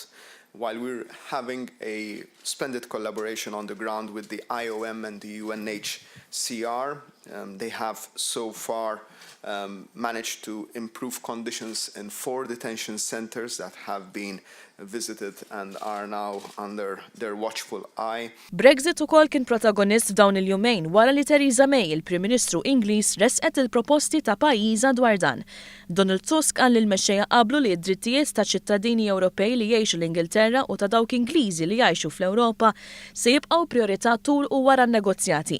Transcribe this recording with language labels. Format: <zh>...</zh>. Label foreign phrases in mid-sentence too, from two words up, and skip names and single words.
<en>While we're having a splendid collaboration on the ground with the IOM and the UNHCR, they have so far managed to improve conditions in 4 detention centers that have been visited and are now under their watchful eye.</en> <mt>Brexit ukoll kien protagonist f'dawn il-jumejn wara li Theresa May, il-Prim Ministru Ingliż, resqet il-proposti ta' pajjiża dwar dan. Donald Tusk qal li l-mexxejja qablu li d-drittijiet ta' ċittadini Ewropej li jgħixu l-Ingilterra u ta' dawk Ingliżi li jgħixu fl-Ewropa se jibqgħu priorità tul u wara n-negozjati.</mt>